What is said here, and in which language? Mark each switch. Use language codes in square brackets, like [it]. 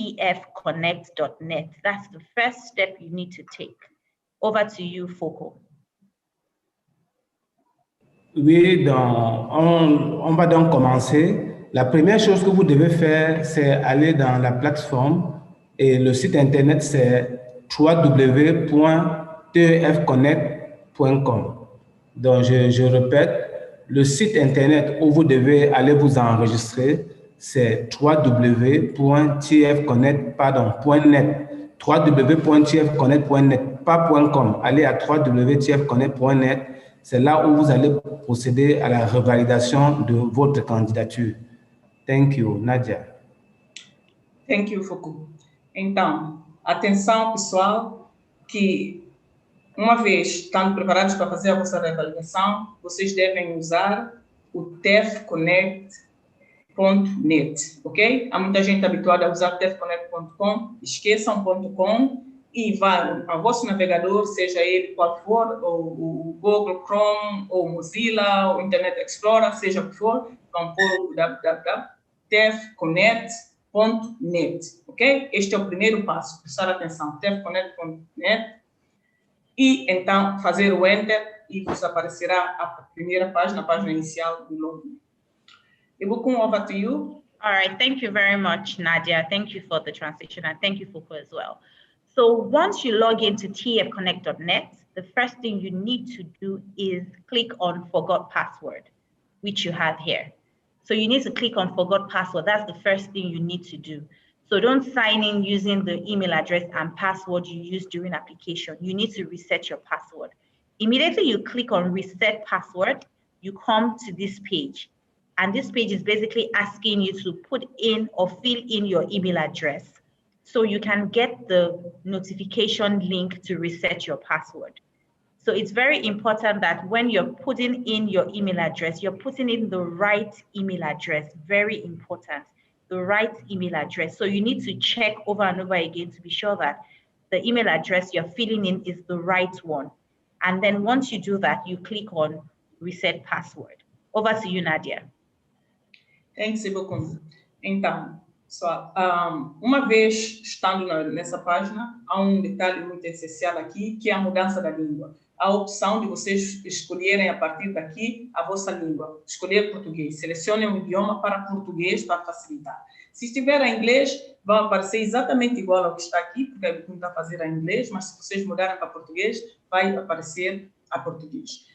[en] www.tefconnect.net. That's the first step you need to take. Over to you, Foucault. [fr] Oui, on va donc commencer. La première chose que vous devez faire, c'est aller dans la plateforme et le site internet, c'est www.tefconnect.com. Donc, je répète, le site internet où vous devez aller vous enregistrer, c'est www.tefconnect.net. www.tefconnect.net, pas .com. Allez à www.tefconnect.net. C'est là où vous allez procéder à la revalidation de votre candidature. [en] Thank you, Nadia. Thank you, Foucault. [pt] Então, atenção, pessoal, que uma vez estando preparados para fazer a vossa revalidação, vocês devem usar o tefconnect.net, ok? Há muita gente habituada a usar tefconnect.com, esqueçam .com e vá ao vosso navegador, seja ele qual for, o Google Chrome, ou Mozilla, ou Internet Explorer, seja o que for, vão pôr o www.tefconnect.net, ok? Este é o primeiro passo, prestar atenção, tefconnect.net, e então fazer o Enter e vos aparecerá a primeira página, a página inicial do login. [en] Ibucum, over to you. All right, thank you very much, Nadia. Thank you for the translation, and thank you, Foucault, as well. So once you log into tfconnect.net, the first thing you need to do is click on Forgot Password, which you have here. So you need to click on Forgot Password. That's the first thing you need to do. So don't sign in using the email address and password you used during application. You need to reset your password. Immediately you click on Reset Password, you come to this page. And this page is basically asking you to put in or fill in your email address so you can get the notification link to reset your password. So it's very important that when you're putting in your email address, you're putting in the right email address. Very important, the right email address. So you need to check over and over again to be sure that the email address you're filling in is the right one. And then once you do that, you click on Reset Password. Over to you, Nadia. Thanks, Ibucum. [pt] Então, pessoal, uma vez estando nessa página, há um detalhe muito essencial aqui, que é a mudança da língua. A opção de vocês escolherem a partir daqui a vossa língua. Escolher português. Selecionem um idioma para português para facilitar. Se estiver em inglês, vai aparecer exatamente igual ao que está aqui, porque a Ibucum está a fazer em inglês, mas se vocês mudarem para português, vai aparecer a português.